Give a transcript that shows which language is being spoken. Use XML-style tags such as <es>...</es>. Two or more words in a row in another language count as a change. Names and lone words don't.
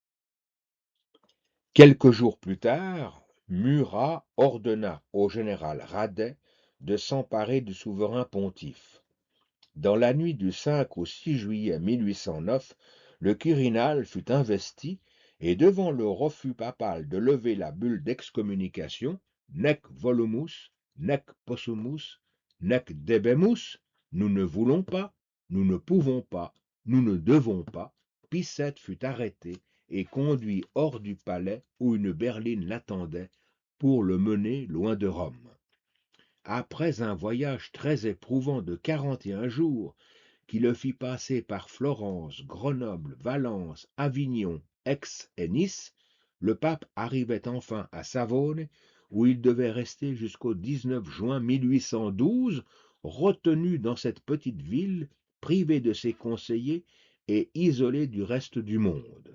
<fr>» Quelques jours plus tard, Murat ordonna au général Radet de s'emparer du souverain pontife. Dans la nuit du 5 au 6 juillet 1809, le Quirinal fut investi et devant le refus papal de lever la bulle d'excommunication,</fr> <la>nec volumus, nec possumus, nec debemus,</la> <fr>nous ne voulons pas, nous ne pouvons pas, nous ne devons pas, Pie VII fut arrêté et conduit hors du palais où une berline l'attendait pour le mener loin de Rome. Après un voyage très éprouvant de 41 jours, qui le fit passer par Florence, Grenoble, Valence, Avignon, Aix et Nice, le pape arrivait enfin à Savone, où il devait rester jusqu'au 19 juin 1812, retenu dans cette petite ville, privé de ses conseillers et isolé du reste du monde.</fr>